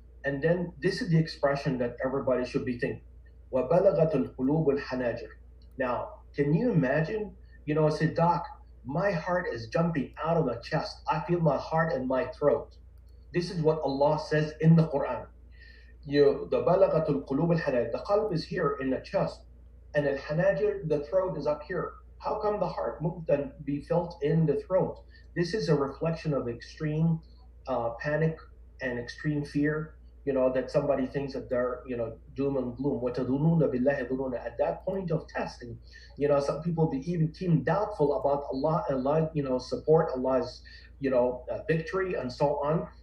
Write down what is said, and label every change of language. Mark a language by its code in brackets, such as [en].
[en] And then this is the expression that everybody should be thinking. [ar] وبلغت القلوب الحناجر. [en] Now, can you imagine? I said, Doc, my heart is jumping out of the chest. I feel my heart in my throat. This is what Allah says in the Quran. [ar] The بلغت القلوب الحناجر. [en] The qalb is here in the chest, and al-hanajir, the throat, is up here. How come the heart moved and be felt in the throat? This is a reflection of extreme panic and extreme fear. That somebody thinks that they're, doom and gloom. At that point of testing, some people became doubtful about Allah and Allah, support, Allah's, victory and so on.